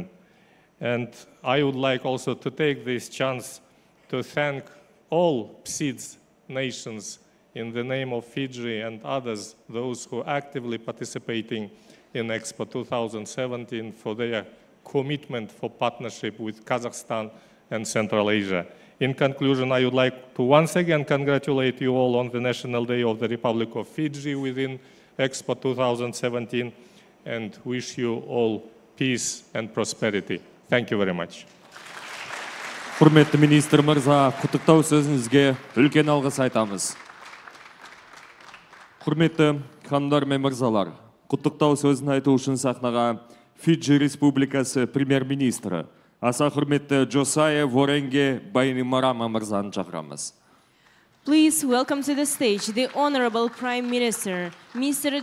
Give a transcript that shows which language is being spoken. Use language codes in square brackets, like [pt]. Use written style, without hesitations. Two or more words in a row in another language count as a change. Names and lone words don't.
[en] And I would like also to take this chance to thank all PSIDS nations in the name of Fiji and others, those who are actively participating in Expo 2017 for their commitment for partnership with Kazakhstan and Central Asia. In conclusion, I would like to once again congratulate you all on the National Day of the Republic of Fiji within Expo 2017 and wish you all peace and prosperity. Thank you very much. [kk] Құрметті министр мырза, құттықтау сөзіңізге үлкен алғыс айтамыз. Құрметті ханымдар мен мырзалар, құттықтау сөзін айту үшін сахнаға Фиджи Республикасы премьер-министрі, аса құрметті Джосайя Воренге Байнимарама мырзаны шақырамыз. [en] Please welcome to the stage the Honorable Prime Minister, Mr.